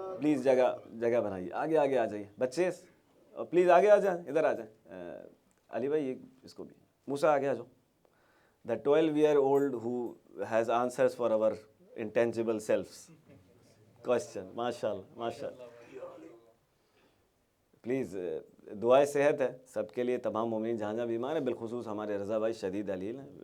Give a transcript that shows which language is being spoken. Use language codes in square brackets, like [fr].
[ur] Please جگہ بنائیے, آگے آ جائیے بچے, پلیز آگے آ جائیں, ادھر آ جائیں. علی بھائی اس کو بھی, موسیٰ آگے آ جاؤ. [en] The 12-year-old who has answers for our intangible selves question. [ur] ماشاءاللہ. پلیز دعائے صحت ہے سب کے لیے, تمام مومنین جہاں جہاں بیمار ہیں, بالخصوص ہمارے رضا بھائی شدید علیل ہیں.